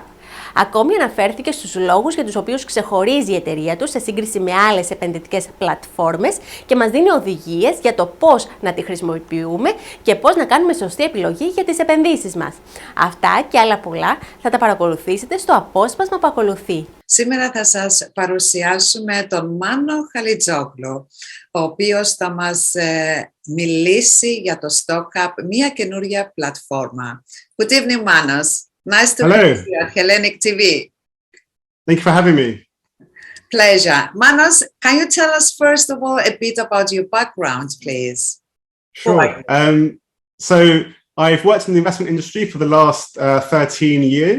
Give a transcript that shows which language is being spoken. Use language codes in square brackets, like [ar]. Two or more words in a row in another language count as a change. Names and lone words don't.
[el] Ακόμη αναφέρθηκε στους λόγους για τους οποίους ξεχωρίζει η εταιρεία του σε σύγκριση με άλλες επενδυτικές πλατφόρμες και μας δίνει οδηγίες για το πώς να τη χρησιμοποιούμε και πώς να κάνουμε σωστή επιλογή για τις επενδύσεις μας. Αυτά και άλλα πολλά θα τα παρακολουθήσετε στο απόσπασμα που ακολουθεί. Σήμερα θα σας παρουσιάσουμε τον Μάνο Χαλιτζόγλου, ο οποίος θα μας μιλήσει για το Stockhub, μια καινούρια πλατφόρμα. [en] Good evening, Manos. Nice to meet you at Hellenic TV. Thank you for having me. Pleasure. Manos, can you tell us first of all a bit about your background, please? Sure. So I've worked in the investment industry for the last 13 years.